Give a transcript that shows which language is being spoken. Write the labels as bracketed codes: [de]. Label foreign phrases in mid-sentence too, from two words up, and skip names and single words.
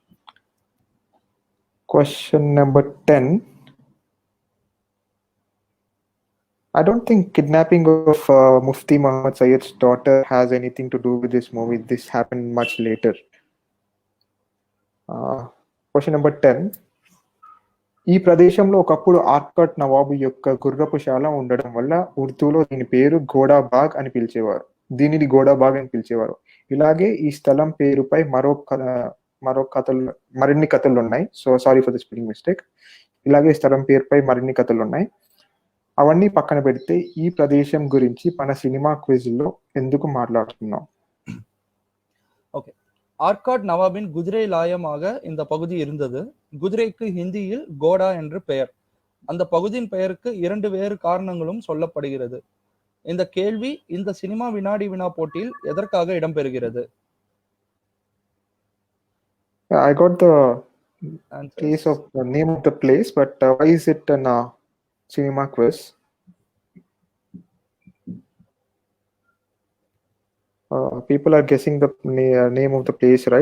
[en] Question number 10. I don't think kidnapping of Mufti Muhammad Sayyid's daughter has anything to do with this movie. This happened much later. Question number 10. [te] ఈ ప్రదేశంలో ఒకప్పుడు ఆర్కాట్ నవాబు యొక్క గుర్రపుశాల ఉండడం వల్ల ఉర్దూలో దీని పేరు ఘోడాబాగ్ అని పిలిచేవారు. ఇలాగే ఈ స్థలం పేరుపై మరిన్ని కథలు ఉన్నాయి. [en] So sorry for the spelling mistake. [te] ఇలాగే స్థలం పేరుపై మరిన్ని కథలు ఉన్నాయి. అవన్నీ పక్కన పెడితే ఈ ప్రదేశం గురించి మన [en] cinema quiz [te] లో ఎందుకు మాట్లాడుతున్నాం? ఓకే. [ta] ஆர்காட் நவாபின் குதிரை லாயமாக இந்த பகுதி இருந்தது. குதிரைக்கு ஹிந்தியில் கோடா என்று பெயர். அந்த பகுதியின் பெயருக்கு 2 வேறு காரணங்களும் சொல்லப்படுகிறது. இந்த கேள்வி இந்த சினிமா வினாடி வினா போட்டியில் எதற்காக இடம்பெறுகிறது? [en] I got the case of the name of the place, but why is it an cinema quiz? People are guessing the name of the place, right?